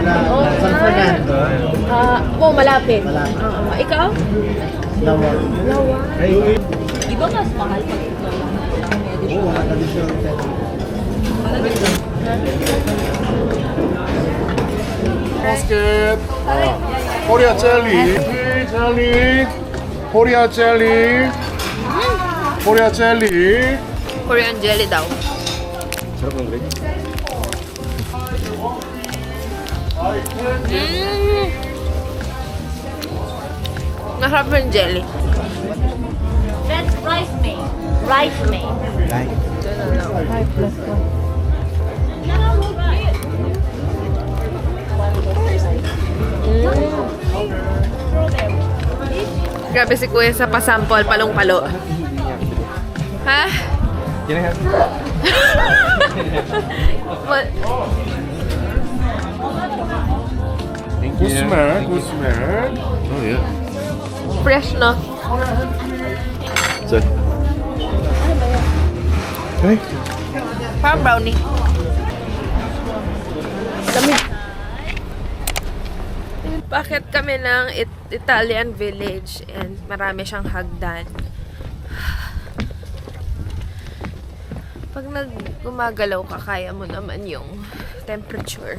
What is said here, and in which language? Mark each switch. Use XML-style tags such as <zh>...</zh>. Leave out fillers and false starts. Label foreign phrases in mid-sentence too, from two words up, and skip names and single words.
<tl>San Fernando. Malapit. Malapit. Ikaw? Lawa. Lawa. Di ba mas mahal pag ito lang? Oo,</tl> <en>traditional set. basket.</en> <ko>코리아 젤리. 젤리. 코리아 젤리. 코리아 젤리.</ko> <en>Korean jelly</en> <tl>daw. Sarap ng grapes. Masarap yung jelly.</tl> <en>That's rice made. Rice made.</en> <tl>Grabe si Kuya sa pasampol, palong-palo. Ha?</tl> <en>Can I have What? Thank Good smell. Good smell. Oh yeah. Fresh, no? So. Hey.</en> <tl>Parang brownie. Lamig. Bakit kami ng</tl> <en>Italian village</en> <tl>and marami siyang hagdan? Pag gumagalaw ka, kaya mo naman yung temperature.</tl>